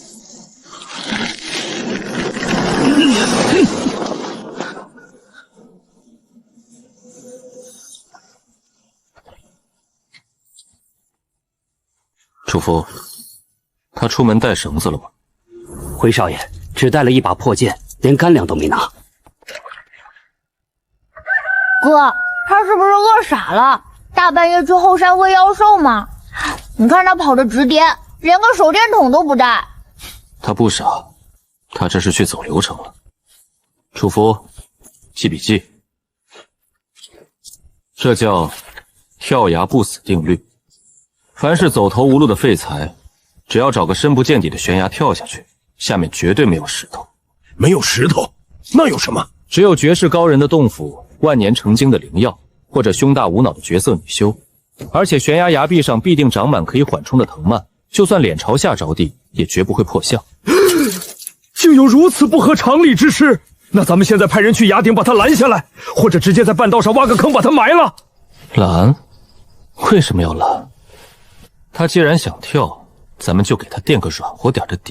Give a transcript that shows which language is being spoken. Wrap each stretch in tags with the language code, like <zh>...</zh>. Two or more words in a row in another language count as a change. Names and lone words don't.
<zh>主夫，他出门带绳子了吗？回少爷只带了一把破剑，連乾糧都沒拿。哥，他是不是餓傻了？大半夜去後山餵妖獸嗎？你看他跑得直顛，連個手電筒都不帶。他不傻，他這是去走流程了。主夫，記筆記。這叫跳崖不死定律。凡是走投無路的廢材，只要找個深不見底的懸崖跳下去，下面絕對沒有石頭。沒有石頭，那有什麼？只有絕世高人的洞府，萬年成精的靈藥，或者胸大無腦的絕色女修。而且懸崖崖壁上必定長滿可以緩衝的藤蔓，就算臉朝下着地，也絕不會破相。竟有如此不合常理之事！那咱們現在派人去崖頂把他攔下來，或者直接在半道上挖個坑把他埋了。攔？為什麼要攔？他既然想跳，咱們就給他墊個軟和點的底。</zh>